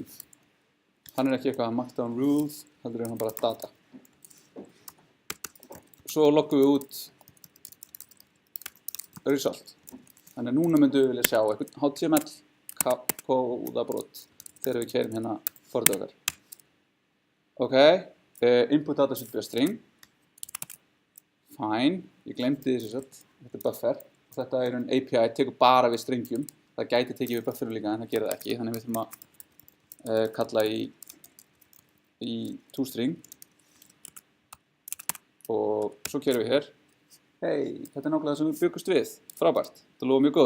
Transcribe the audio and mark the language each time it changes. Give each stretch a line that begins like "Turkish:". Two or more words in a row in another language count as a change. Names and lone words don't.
Icelandic: Hann er ekki eitthvað
English: markdown rules,
Icelandic: heldur er hann bara data. Svo loggum við út result. Þannig að núna myndum við vilja sjá eitthvað HTML kóðabrot þegar við keyrum hérna forritið okkar.
English: Ok, input data should be a string. Fine,
Icelandic: ég glemdi þessu satt, þetta er buffer. Þetta er API, tekur bara við stringjum. Það gæti tekið við bufferum líka en það gerir það ekki. Þannig við þurfum að kalla í toString. Og svo keyrum við hér. Hei, þetta er nákvæmlega það sem við byggust við. Frábært, þetta lofa mjög góðu.